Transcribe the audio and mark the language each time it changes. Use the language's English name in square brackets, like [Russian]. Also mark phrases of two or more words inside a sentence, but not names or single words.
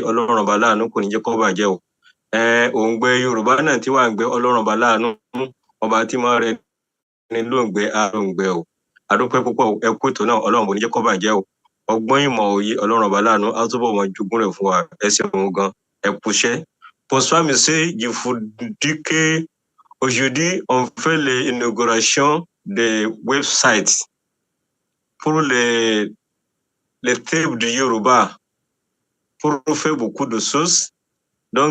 [Yoruba] Ọlọ́run ọba láàánú kò ní jẹ́ kó bàjẹ́ o. Òǹgbẹ Yorùbá náà tí wà ń gbẹ, Ọlọ́run ọba láàánú ọba tí máa rẹ ní lóǹgbẹ àròǹgbẹ o. Adúpẹ́ púpọ̀, ẹ kú ètò náà, Ọlọ́run kò ní jẹ́ kó bàjẹ́ o. Ọgbọ́n ìmọ̀ òye Ọlọ́run ọba láàánú á túbọ̀ wọn jogún rẹ̀ fún wa. Ẹ ṣeun gan, ẹ kúṣẹ́. [French] Bonsoir monsieur, je vous dis que aujourd'hui on fait l'inauguration des websites pour les tribus du Yoruba pour faire beaucoup de choses.